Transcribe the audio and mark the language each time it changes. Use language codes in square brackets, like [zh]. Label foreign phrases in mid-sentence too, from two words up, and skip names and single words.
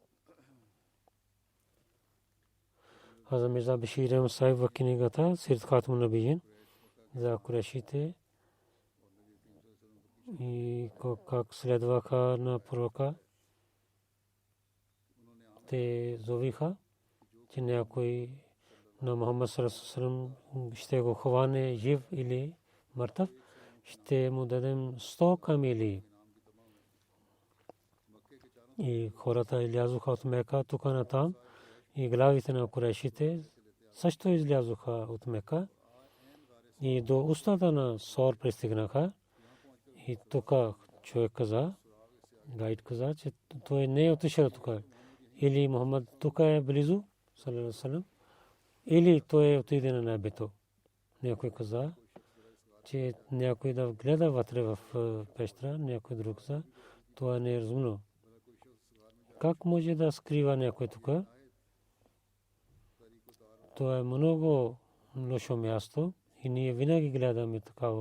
[bg] Хазрат Мирза Башир Ахмад Сахиб в книгата Сират Хатмун Набиин за курешите и как следваха на пророка. Те зовиха, че някой на Мухаммад [ar] صلى الله عليه وسلم [bg] ще го хване жив или мъртъв, ще му дадем 100 камили. И хората излязоха от Мека тук на там и главите на курешите също излязоха от Мека и до устата на Сор пристигнаха. И тук човек каза, гайд каза, че той не е отишъл тук. Или Мухаммад тук е близо, [ar] صلى الله عليه وسلم, [bg] или той отиде на небето. Някой каза, че някой да гледа вътре в пещера, някой друг каза, това не е разумно. Как може да скрива някой тук? Това е много лошо място и ние винаги гледаме такава.